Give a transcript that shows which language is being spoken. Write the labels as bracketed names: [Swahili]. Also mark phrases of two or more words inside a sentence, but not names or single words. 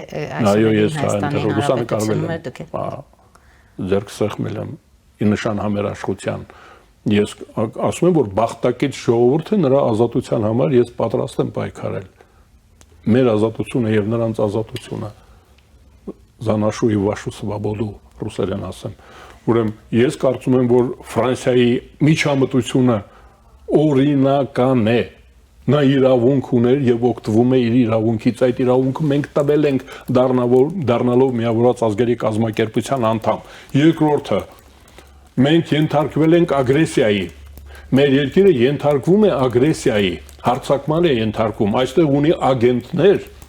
[Armenian] այո, ես Հայաստանի լուսանկարվել եմ։ Ձերք սեղմել եմ ի նշան համերաշխության։ Ես ասում եմ, որ բախտակից ժողովուրդը նրա ազատության համար ես պատրաստ եմ պայքարել։ Մեր ազատությունը եւ նրանց ազատությունը [Russian] за нашу и вашу свободу [Armenian] ռուսերեն ասեմ։ Ուրեմն ես կարծում եմ, որ Ֆրանսիայի միջամտությունը օրինական է։ Նա իրավունք ուներ եւ օգտվում է իր իրավունքից։ Այդ իրավունքը մենք տվել ենք դառնալով Միավորված ազգերի կազմակերպության անդամ։ Երկրորդը, մենք ենթարկվել ենք ագրեսիայի։ Մեր երկիրը ենթարկվում է ագրեսիայի, հարձակման է ենթարկվում, այստեղ ունի ագենտներ։